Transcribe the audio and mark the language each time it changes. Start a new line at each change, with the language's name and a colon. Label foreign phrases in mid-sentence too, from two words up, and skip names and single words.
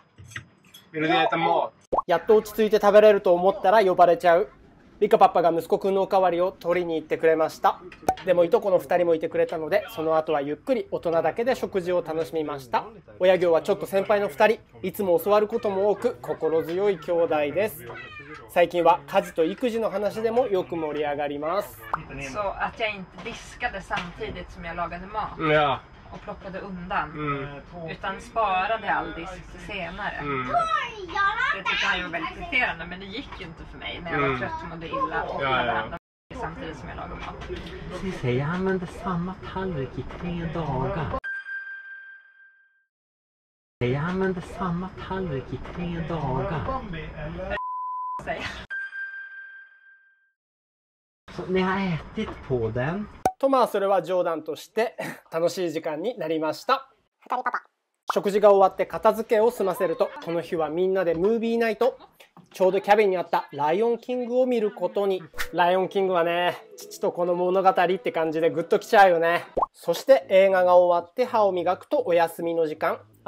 Swedish: Vill du äta mat?
Japanese: やっと落ち着いて食べれると思ったら呼ばれちゃう。リカパパが息子くんのおかわりを取りに行ってくれました。でもいとこの2人もいてくれたので、その後はゆっくり大人だけで食事を楽しみました。親業はちょっと先輩の2人、いつも教わることも多く心強い兄弟です。最近は家事と育児の話でもよく盛り上がります。
Swedish: Så att jag inte diskade samtidigt som jag lagade mat. Ja. Och plockade undan. Utan sparade all disk till senare. Det tyckte han var väldigt irriterande, men det gick ju inte för mig när jag var trött och mådde illa och behandlade samtidigt som jag lagade mat. Jag använde samma tallrik i 3 dagar. Jag använde samma tallrik i 3 dagar. Så ni har ätit på den.
Japanese: とまあそれは冗談として楽しい時間になりました。食事が終わって片付けを済ませると、この日はみんなでムービーナイト。ちょうどキャビンにあったライオンキングを見ることに。ライオンキングはね、父と子の物語って感じでグッときちゃうよね。そして映画が終わって歯を磨くとお休みの時間。